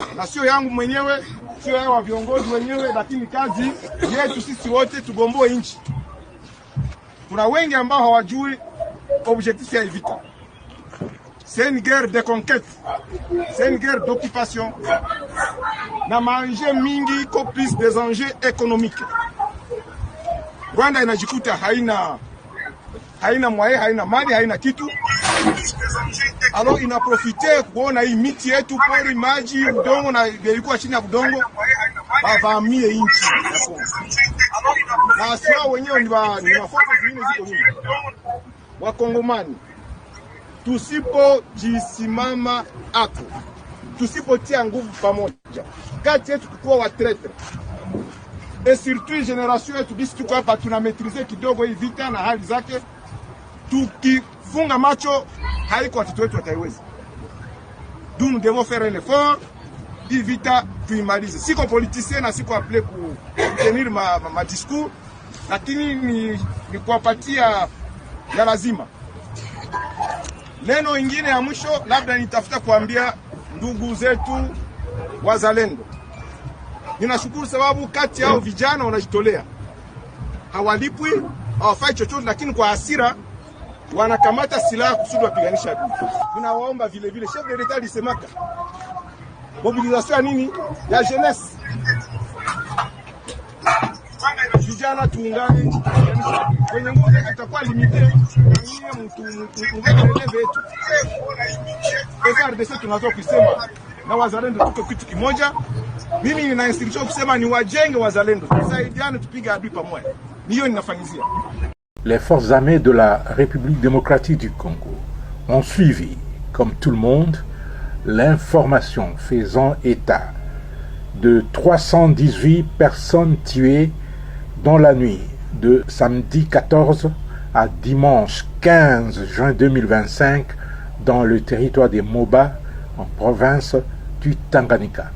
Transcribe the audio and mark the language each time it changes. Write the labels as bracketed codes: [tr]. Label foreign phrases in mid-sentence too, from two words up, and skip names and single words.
[sw] na sio yangu mwenyewe, sio ya viongozi wenyewe, lakini kazi yetu sisi wote tugomboe nchi. Kuna wengi ambao hawajui objectif ya vita. [fr] C'est une guerre de conquête, c'est une guerre d'occupation. [sw] Na maenjeu mingi ko [fr] plus des enjeux économiques. [sw] Rwanda inajikuta haina mwae, haina mali, haina kitu. Alors inaprofite kuona hii miti yetu, pori, maji, udongo na ilikuwa chini ya udongo bavamie nchi. Na sio wenyewe ni mafoto zingine ziko nyuma. Wakongomani tusipojisimama hapo, tusipotia nguvu pamoja, kati yetu kukuwa watrete, [fr] et surtout [sw] generation yetu bisi tuko hapa tunamaîtriser kidogo hii vita na hali zake, tukifunga macho haiko watoto wetu wataiweza. [fr] Donc nous devons faire un effort, [sw] hii vita tuimalize. Siko politicien na siko [fr] appelé pour tenir ma discours, [sw] lakini ni kuwapatia ya lazima. Neno ingine ya mwisho labda nitafuta kuambia ndugu zetu wazalendo. Ninashukuru sababu kati yao vijana wanajitolea. Hawalipwi, hawafai chochote, lakini kwa hasira wanakamata silaha kusudi wapiganisha adui. Tunawaomba vile vile [fr] chef de l'État [sw] alisemaka mobilisation ya nini? Ya jeunesse. Vijana tuungane, kwenye nguvu zetu tutakuwa limite, na nyinyi mtu releve yetu. FARDC tunazo kusema na wazalendo tuko kitu kimoja. Mimi nina instruction kusema ni wajenge wazalendo, tusaidiane tupige adui pamoja. Niyo ninafanyizia. [fr] Les forces armées de la République démocratique du Congo ont suivi, comme tout le monde, l'information faisant état de 318 personnes tuées dans la nuit de samedi 14 à dimanche 15 juin 2025 dans le territoire des Moba, en province du Tanganyika.